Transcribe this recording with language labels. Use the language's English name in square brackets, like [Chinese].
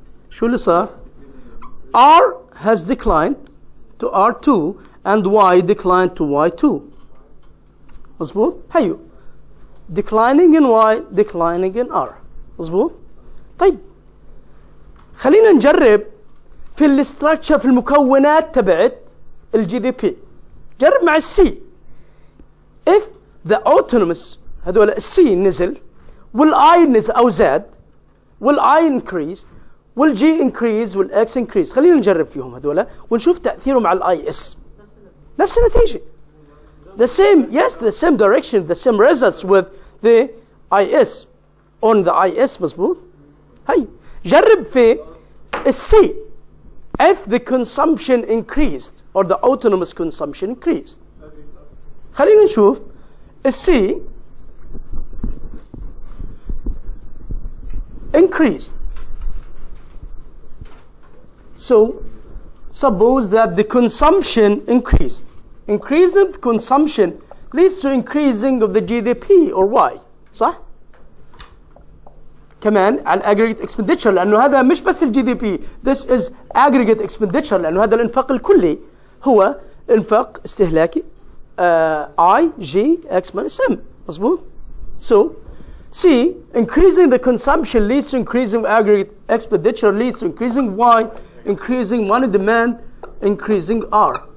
[Arabic] شو اللي صار؟ [English] R has declined to R2 and Y declined to Y2. مظبوط؟ هيو declining in Y, declining in R. [Arabic] مظبوط؟ طيب خلينا نجرب في الاستراكشر، في المكونات تبعت الجي دي بي. جرب مع السي. if the autonomous هذول السي نزل والاي نزل او زاد والاي increased والجي increase والاكس increase، خلينا نجرب فيهم هذول ونشوف تاثيرهم على الاي اس. نفس النتيجه. [English] The same, yes, the same direction, the same results with the IS on the IS مظبوط. [Arabic] هي جرب في السي [English] if the consumption increased or the autonomous consumption increased. [Arabic] خلينا نشوف السي increased. [English] So suppose that the consumption increased. Increasing the consumption leads to increasing of the GDP or Y. [Arabic] صح؟ كمان على [English] aggregate expenditure، [Arabic] لأنه هذا مش بس الجي دي بي. [English] This is aggregate expenditure، [Arabic] لأنه هذا الإنفاق الكلي هو إنفاق استهلاكي [English] I, G, X minus M. [Arabic] مظبوط؟ [English] So C, increasing the consumption leads to increasing aggregate expenditure leads to increasing Y, increasing money demand, increasing R.